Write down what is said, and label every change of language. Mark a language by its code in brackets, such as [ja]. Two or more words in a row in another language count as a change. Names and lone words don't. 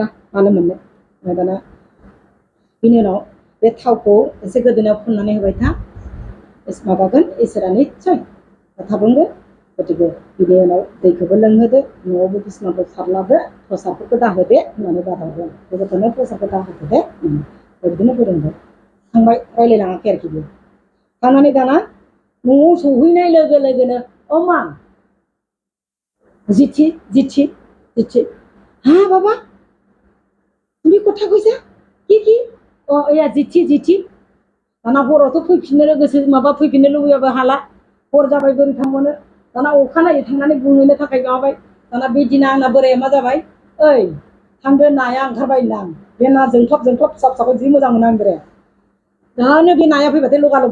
[brx] मानो मोननो ओमफ्राय दाना बिनि उनाव बे थावखौ एसे गोदोनायाव फुननानै होबाय था माबागोन इसोरा निस्सय थाबोंगोन गतिके बिनि उनाव दैखौबो लोंहोदो न'आवबो बिसनाखौ सारलादो प्रसादफोरखौ दाहोदे होननानै बादा होबाय बे गथ'नो प्रसादखौ दाहोदो दे बिदिनो फोरोंबाय थांबाय रायज्लायलाङाखै आरोखि बियो थांनानै दाना न'आव सहैनाय लोगो लोगोनो मा जिथि हाँ बाबा [as] তুমি কোথা কৈছা কি এয়া [brx] জিथि दाना हरावथ' फैफिननो गोसो माबा फैफिननो लुबैयाबो हाला हर जाबाय बोरै थांबावनो दाना अखानायै थांनानै बुंहैनो थाखाय माबाबाय दाना बे दिना आंना बोराया मा जाबाय ओइ थांदो नाया ओंखारबाय होनदां बे ना जोंख्लाब फिसा फिसाखौ जि मोजां मोनो आं बोराया दानो बे नाया फैबाथाय लगालग